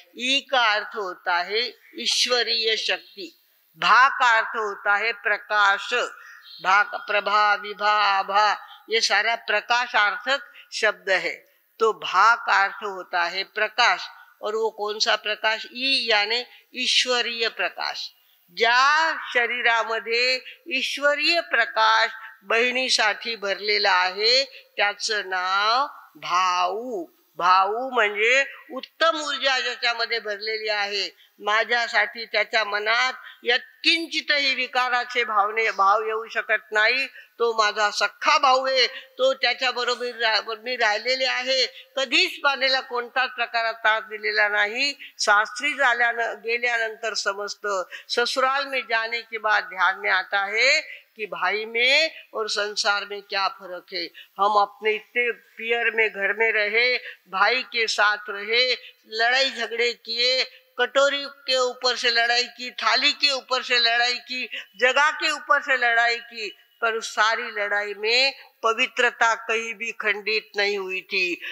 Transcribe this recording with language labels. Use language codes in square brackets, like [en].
[hi] ई का अर्थ होता है ईश्वरीय शक्ति, भा का अर्थ होता है प्रकाश, भा प्रभा विभा आभा ये सारा प्रकाशार्थक शब्द है। तो भा का अर्थ होता है प्रकाश, और वो कौन सा प्रकाश? ई यानी ईश्वरीय प्रकाश। [mr] ज्या शरीरामध्ये ईश्वरीय प्रकाश बहिणीसाठी भरलेला आहे त्याचं नाव भाऊ। भाऊ म्हणजे उत्तम ऊर्जा ज्याच्यामध्ये भरलेली आहे। माझ्यासाठी त्याच्या मनात यत्किंचितही विकाराचे भाव येऊ शकत नाही। तो माझा सख्खा भाऊ आहे, तो त्याच्या बरोबर मी राहिलेले आहे, कधीच पाण्याला कोणताच प्रकारात त्रास दिलेला नाही। सासरी गेल्यानंतर समजतं, [hi] ससुराल में जाने के बाद ध्यान में आता है कि भाई में और संसार में क्या फर्क है। हम अपने इतने पियर में घर में रहे, भाई के साथ रहे, लड़ाई झगड़े किए, कटोरी के ऊपर से लड़ाई की, थाली के ऊपर से लड़ाई की, जगह के ऊपर से लड़ाई की, पर उस सारी लड़ाई में पवित्रता कहीं भी खंडित नहीं हुई थी।